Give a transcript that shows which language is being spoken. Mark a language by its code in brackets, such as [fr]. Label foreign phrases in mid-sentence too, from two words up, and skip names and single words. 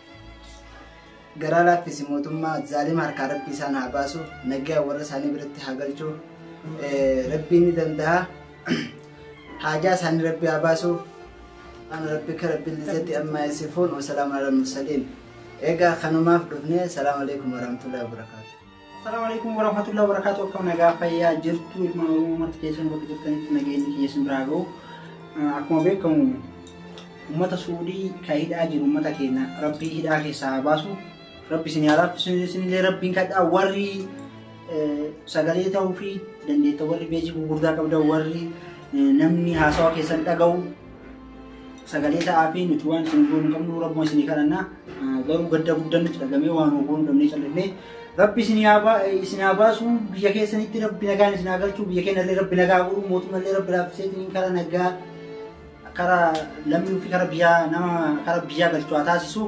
[om] Garaa laaffisi mootummaa zaalima harkaa Rabbi isaan haa baasu nagaa warra isaanii biratti haa galchu Rabbiin ni danda'a haajaa isaanii Rabbi haa baasu [ar] عن ربك رب العزة عما يصفون وسلام على المرسلين. [om] Egaa kanumaaf dhufne [ar] سلام عليكم ورحمة الله وبركاته. السلام عليكم ورحمة الله وبركاته. [om] Akkam nagaa fayyaa jirtu ilma Oromoo marti keessan bakka jirtanitti nageenyi kiyya isin biraa ga'u. Akkuma beekamu ummata suudii ka hidhaa jiru ummata keenya Rabbii hidhaa keessaa haa baasu. Rabbi isin yaalaaf isinillee Rabbiin kadhaa warri sagalee ta'uu fi dandeetta warri beejii gurgurdaa qabdan warri namni haasawaa keessan dhaga'u sagalee ta'aa fi nuti waan isin goonu qabnu Rabbuma isinii kadhannaa garuu gadda guddaan nuti dhagamee waan goonu dhabnee callisnee Rabbi isin haa baasu biyya keessanitti Rabbi nagaan isin haa galchu biyya keenyallee Rabbi nagaa godhu mootummallee Rabbi laaffisee karaa nagaa karaa lammii fi karaa biyyaa galchu haa taasisu.